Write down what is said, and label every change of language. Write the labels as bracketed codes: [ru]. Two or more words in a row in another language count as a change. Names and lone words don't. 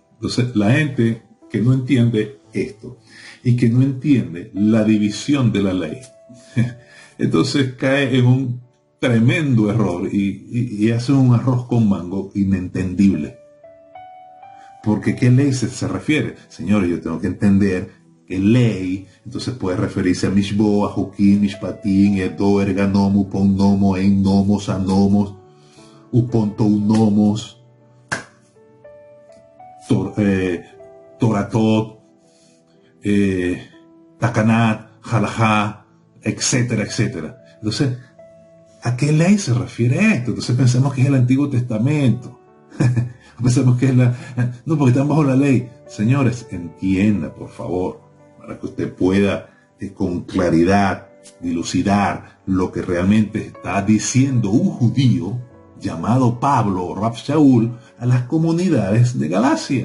[es] Entonces, la gente que no entiende esto y que no entiende la división de la ley, entonces cae en un tremendo error y hace un arroz con mango inentendible. Porque ¿qué ley se refiere? Señores, yo tengo que entender que ley, entonces puede referirse a Mishbo, a Jukim, Mishpatim, Edo, Erganom, [el] Upon Nomo, En Nomos, Anomos, Uponto Unomos, [he] Toratot, Takanat, [es] Halajá, etcétera, etcétera. Entonces, ¿a qué ley se refiere esto? Entonces pensamos que es el Antiguo Testamento. Pensamos que es no, porque están bajo la ley. Señores, entienda, por favor, para que usted pueda con claridad dilucidar lo que realmente está diciendo un judío llamado Pablo o Rav Shaul a las comunidades de Galacia.